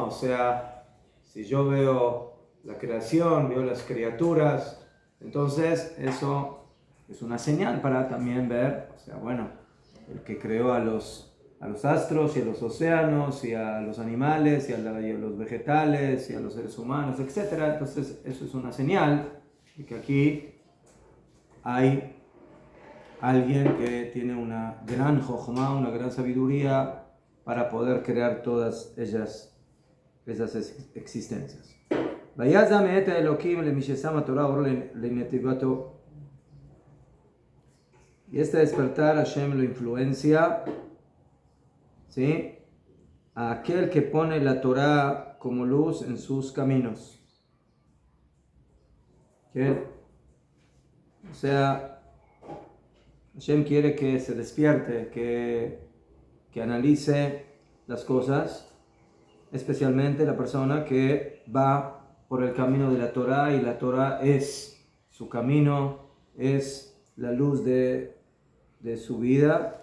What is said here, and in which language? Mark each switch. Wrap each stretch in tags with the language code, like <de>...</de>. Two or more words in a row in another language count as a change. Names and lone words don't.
<es>O sea, si yo veo la creación, veo las criaturas, entonces eso es una señal para también ver, o sea, bueno, el que creó a los astros y a los océanos y a los animales y a los vegetales y a los seres humanos, etc. Entonces eso es una señal de que aquí hay alguien que tiene una gran jochma, una gran sabiduría para poder crear todas esas existencias.</es> <he>ויזם את האלוקים למי ששם התורה אור לנתיבתו.</he> <es>Y este despertar Hashem lo influencia, ¿sí?, a aquel que pone la Torah como luz en sus caminos. ¿Qué? O sea, Hashem quiere que se despierte, que analice las cosas, especialmente la persona que va por el camino de la Torah, y la Torah es su camino, es la luz de su vida.</es>